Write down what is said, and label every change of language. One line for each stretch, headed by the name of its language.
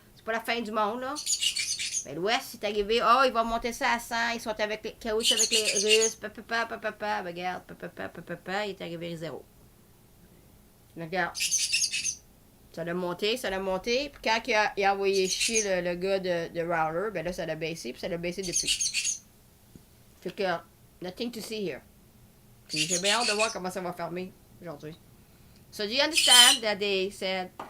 French: C'est pas la fin du monde, là. Mais l'Ouest, c'est arrivé, il va monter ça à 100, ils sont avec les caouches avec les Russes, regarde, il est arrivé à 0. Regarde. Ça l'a monté, puis quand il a envoyé chier le gars de Router, ben là, ça l'a baissé, puis ça l'a baissé depuis. Fait que,
English: nothing to see here.
French: Puis j'ai bien hâte de voir comment ça va fermer aujourd'hui.
English: So do you understand that they said...